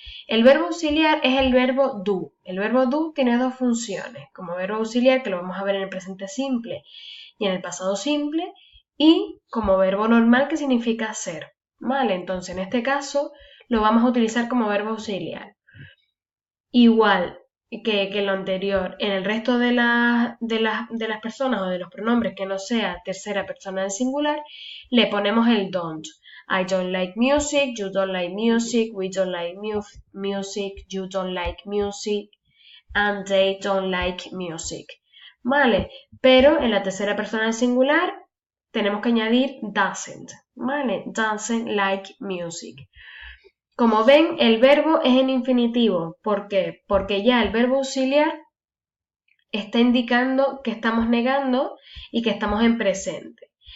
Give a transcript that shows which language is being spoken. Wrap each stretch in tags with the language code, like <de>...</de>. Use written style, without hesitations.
<es>El verbo auxiliar es el verbo do. El verbo do tiene dos funciones, como verbo auxiliar, que lo vamos a ver en el presente simple y en el pasado simple, y como verbo normal, que significa ser. ¿Vale? Entonces, en este caso, lo vamos a utilizar como verbo auxiliar. Igual que lo anterior, en el resto de las personas o de los pronombres que no sea tercera persona del singular, le ponemos el don't.</es> <en>I don't like music, you don't like music, we don't like music, you don't like music, and they don't like music.</en> <es>¿Vale? Pero en la tercera persona del singular tenemos que añadir doesn't. ¿Vale?</es> <en>Doesn't like music.</en> <es>Como ven, el verbo es en infinitivo. ¿Por qué? Porque ya el verbo auxiliar está indicando que estamos negando y que estamos en presente.</es>